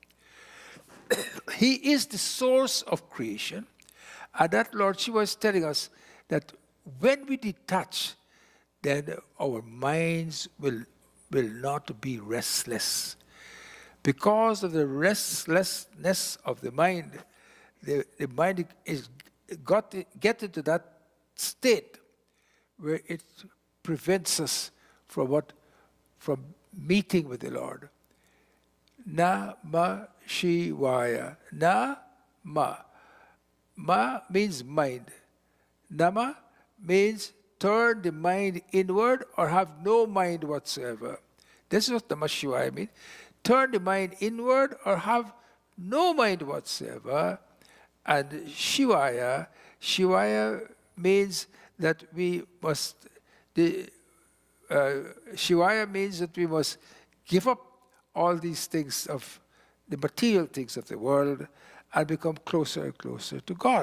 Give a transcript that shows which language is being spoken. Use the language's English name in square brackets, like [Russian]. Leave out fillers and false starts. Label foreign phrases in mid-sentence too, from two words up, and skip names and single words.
[English] He is the source of creation, and that Lord Shiva is telling us that when we detach, then our minds will not be restless. Because of the restlessness of the mind is get into that state where it prevents us from meeting with the Lord. [Sanskrit] नम शिवाय। नम. [English] Ma means mind. Nama means turn the mind inward or have no mind whatsoever. This is what Namah Shivaya means. Turn the mind inward or have no mind whatsoever. And Shivaya means that we must, Shivaya means that we must give up all these things of the material things of the world and become closer and closer to God.